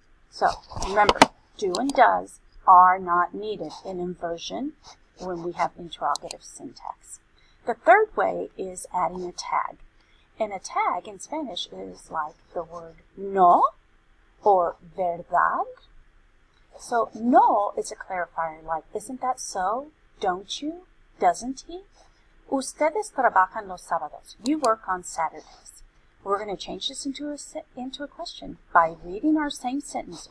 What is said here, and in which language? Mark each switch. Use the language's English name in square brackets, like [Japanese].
[English] So remember, do and does are not needed in inversion when we have interrogative syntax. The third way is adding a tag. And a tag in Spanish is like the word no or verdad. So no is a clarifier like, isn't that so? Don't you? Doesn't he? [Spanish] Ustedes trabajan los sábados. [English] You work on Saturdays. We're going to change this into a question by reading our same sentence.